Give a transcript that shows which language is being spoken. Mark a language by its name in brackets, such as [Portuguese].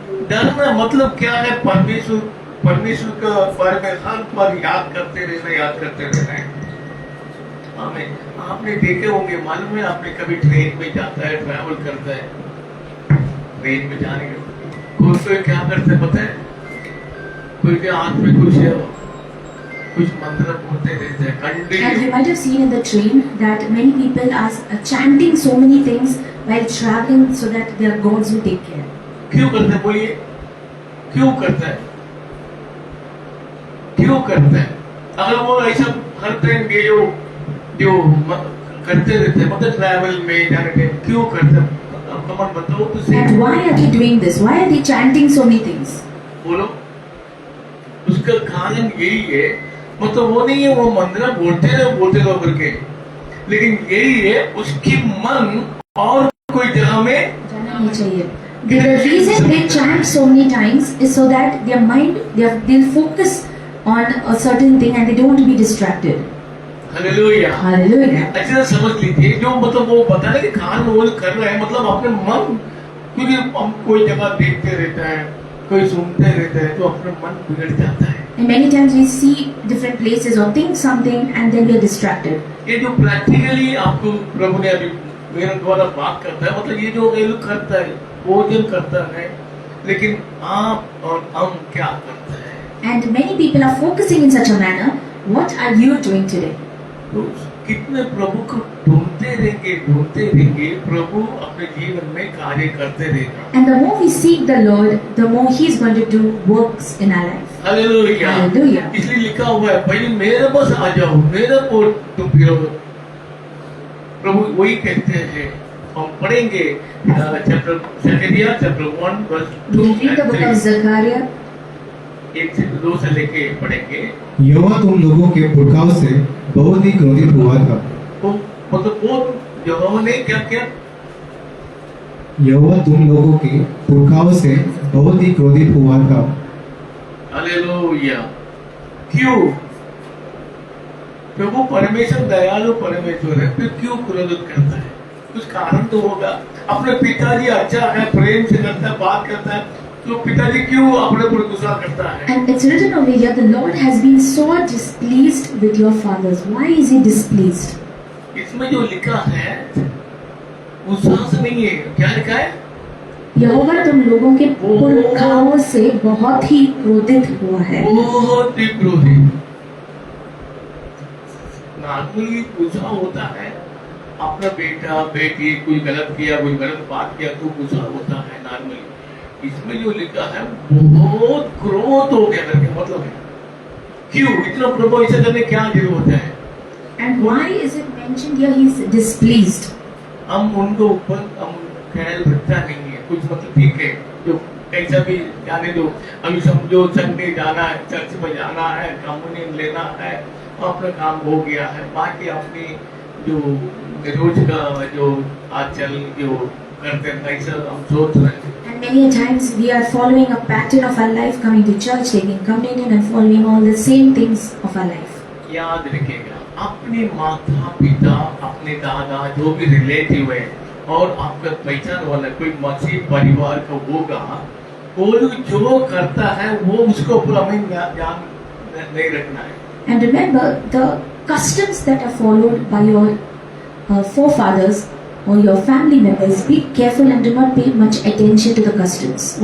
[Hindi] डरना मतलब क्या है, परमेश्वर का बारे में हर बार याद करते रहना है। हमें आपने देखे होंगे, मालूम है, आपने कभी ट्रेन में जाता है, ट्रैवल करता है, ट्रेन में जाने के कोई क्या करते हैं पता है, कोई के हाथ में कुछ मंत्र बोलते रहते हैं। [English] And you might have seen in the train that many people are chanting so many things while traveling so that their gods will take care. [Hindi] क्यों करते हैं, बोलिए क्यों करता है, क्यों करता है? अगर वो ऐसा हर टाइम ये जो करते रहते हैं, मतलब ट्रैवल में जाने के क्यों करते हैं, कमेंट बताओ तो सही। [English] And why are they doing this? Why are they chanting so many things? [Hindi] बोलो। उसका कारण यही है, मतलब वो नहीं है वो मंत्र बोलते रहो करके, लेकिन यही है उसकी मन और कोई जगह में जाना नहीं चाहिए। [English] The reason they chant so many times is so that their mind, they'll focus on a certain thing and they don't want to be distracted. [Hindi] Hallelujah, hallelujah. अच्छा समझ लीजिए, जो मतलब वो पता है कि खान वो कर रहा है, मतलब अपने मन, क्योंकि हम कोई जगह देखते रहता है, कोई सुनते रहता है, तो अपना मन बिगड़ जाता है। [English] And many times we see different places or think something and then we are distracted. [Hindi] ये जो प्रैक्टिकली आपको प्रभु ने अभी मेरे द्वारा बात करता है, मतलब ये जो लोग करता है, भोजन करता है, लेकिन आप और हम क्या करते हैं? [English] And many people are focusing in such a manner. What are you doing today? [Hindi] तो कितने प्रभु को ढूंढते रहेंगे, प्रभु अपने जीवन में कार्य करते रहेंगे। [English] And the more we seek the Lord, the more He is going to do works in our life. [Hindi] Hallelujah, hallelujah. इसलिए लिखा हुआ है, भाई मेरे पास आ जाओ, मेरे को तुम फिरो। प्रभु वही कहते हैं, हम पढ़ेंगे जकरिया chapter 1 verse 2 [English] Read the book of Zechariah. [Hindi] 1 से 2 से लेके पढ़ेंगे। यहोवा तुम लोगों के पुरखाओं से बहुत ही क्रोधित हुआ था। तो मतलब वो यहोवा ने क्या किया? यहोवा तुम लोगों के पुरखाओं से बहुत ही क्रोधित हुआ था। हालेलुया। क्यों? प्रभु परमेश्वर दयालु परमेश्वर है, फिर क्यों क्रोधित करता है? कुछ कारण तो होगा। अपने पिताजी अच्छा है, प्रेम से करता है, बात करता है, तो पिताजी क्यों अपने पर गुस्सा करता है? [English] And it's written over here, the Lord has been so displeased with your fathers. Why is he displeased? [Hindi] इसमें जो लिखा है गुस्सा से नहीं है, क्या लिखा है? यहोवा तुम लोगों के पुरखाओं से बहुत ही क्रोधित हुआ है। बहुत ही क्रोधित। नॉर्मली गुस्सा होता है अपना बेटा बेटी कोई गलत किया, कोई गलत बात किया तो गुस्सा होता है नॉर्मली। इसमें जो लिखा है बहुत क्रोध हो गया करके मतलब है, क्यों इतना प्रभु ऐसा करने क्या जरूरत है? [English] And why is it mentioned here he is displeased? [Hindi] हम उनको ऊपर हम ख्याल रखता नहीं है, कुछ मतलब ठीक है जो कैसा भी जाने दो। अभी समझो संडे जाना है, चर्च में जाना है, कम्युनियन लेना है, अपना काम हो गया है। बाकी अपनी जो रोज का जो आजकल जो करते हैं ऐसा हम सोच रहे हैं। [English] And many a times we are following a pattern of our life, coming to church, taking communion and following all the same things of our life. [Hindi] याद रखिएगा अपने माता पिता अपने दादा जो भी रिलेटिव है और आपका पहचान वाला कोई मसीह परिवार का होगा, वो जो करता है वो उसको पूरा हमें ध्यान नहीं रखना है। [English] And remember the customs that are followed by your forefathers or your family members. Be careful and do not pay much attention to the customs.